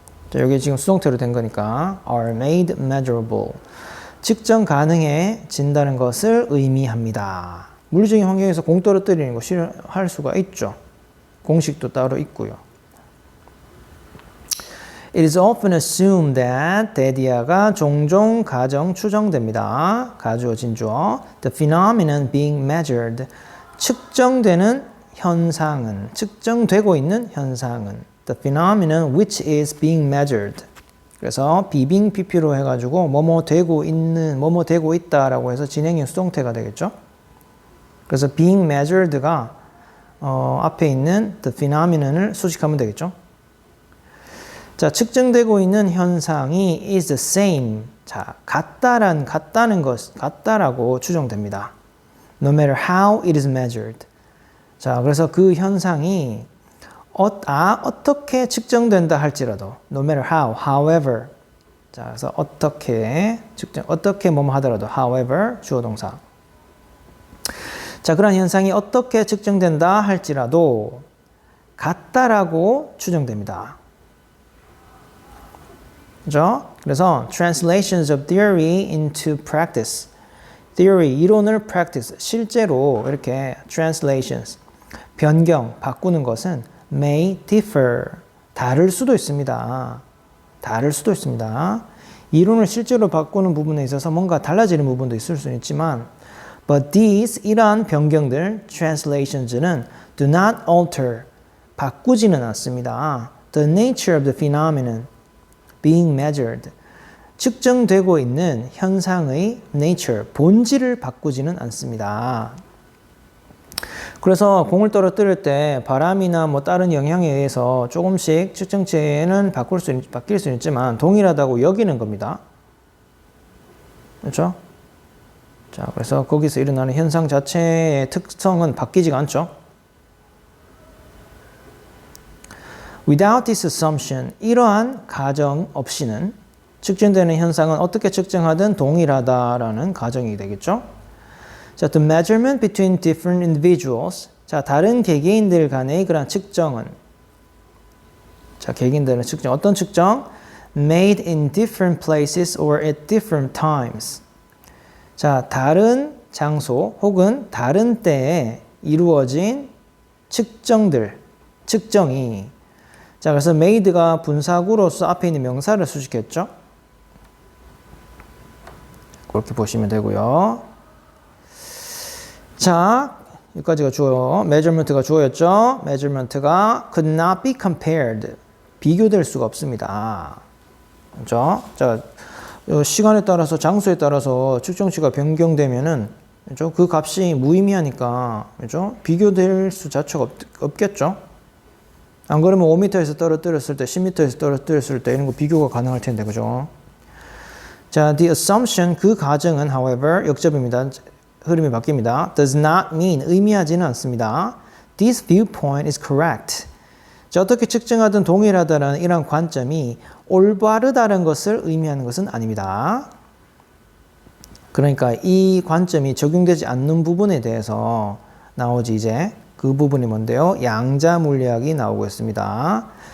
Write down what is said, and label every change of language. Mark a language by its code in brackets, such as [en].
[ko] 자, 여기 지금 수동태로 된 거니까 [en] are made measurable, [ko] 측정 가능해진다는 것을 의미합니다. 물리적인 환경에서 공 떨어뜨리는 거 할 수가 있죠. 공식도 따로 있고요. [en] It is often assumed that [ko] 대디아가 종종 가정 추정됩니다. 가주어 진주어. [en] The phenomenon being measured. [ko] 측정되는 현상은, 측정되고 있는 현상은. [en] the phenomenon which is being measured. [ko] 그래서 being pp로 해가지고 뭐뭐 되고 있는, 뭐뭐 되고 있다라고 해서 진행형 수동태가 되겠죠. 그래서 being measured가 앞에 있는 the phenomenon을 수식하면 되겠죠. 자, 측정되고 있는 현상이 [en] is the same. [ko] 자, 같다는 것, 같다라고 추정됩니다. [en] No matter how it is measured. [ko] 자, 그래서 그 현상이 어떻게 측정된다 할지라도 [en] no matter how, however. [ko] 자, 그래서 어떻게 뭐뭐 하더라도 however 주어 동사. 자, 그런 현상이 어떻게 측정된다 할지라도 같다라고 추정됩니다. 그죠? [en] 그래서 translations of theory into practice. [ko] theory, 이론을 practice, 실제로 이렇게 translations, 변경, 바꾸는 것은 [en] may differ, [ko] 다를 수도 있습니다. 다를 수도 있습니다. 이론을 실제로 바꾸는 부분에 있어서 뭔가 달라지는 부분도 있을 수 있지만 [en] but these, [ko] 이러한 변경들, translations는 [en] do not alter, [ko] 바꾸지는 않습니다. [en] the nature of the phenomenon being measured, [ko] 측정되고 있는 현상의 [en] nature, [ko] 본질을 바꾸지는 않습니다. 그래서 공을 떨어뜨릴 때 바람이나 뭐 다른 영향에 의해서 조금씩 측정체는 바뀔 수 있지만 동일하다고 여기는 겁니다. 그렇죠? 자, 그래서 거기서 일어나는 현상 자체의 특성은 바뀌지가 않죠. [en] Without this assumption, [ko] 이러한 가정 없이는 측정되는 현상은 어떻게 측정하든 동일하다라는 가정이 되겠죠. [en] 자, the measurement between different individuals. [ko] 자, 다른 개개인들 간의 그런 측정은, 자, 개개인들의 측정, 어떤 측정? [en] Made in different places or at different times. [ko] 자, 다른 장소 혹은 다른 때에 이루어진 측정이. 자, 그래서 made가 분사구로서 앞에 있는 명사를 수식했죠. 그렇게 보시면 되고요. 자, 여기까지가 주어, measurement가 주어였죠. [en] measurement가 could not be compared. [ko] 비교될 수가 없습니다. 그렇죠? 자, 시간에 따라서, 장소에 따라서 측정치가 변경되면은, 그렇죠? 그 값이 무의미하니까, 그렇죠? 비교될 수 자체가 없겠죠? 안 그러면 5m에서 떨어뜨렸을 때, 10m에서 떨어뜨렸을 때 이런 거 비교가 가능할 텐데, 그죠? 자, the assumption, 그 가정은, however, 역접입니다. 흐름이 바뀝니다. [en] does not mean, [ko] 의미하지는 않습니다. [en] This viewpoint is correct. [ko] 자, 어떻게 측정하든 동일하다는 이런 관점이 올바르다는 것을 의미하는 것은 아닙니다. 그러니까 이 관점이 적용되지 않는 부분에 대해서 나오지 이제. 그 부분이 뭔데요? 양자 물리학이 나오고 있습니다.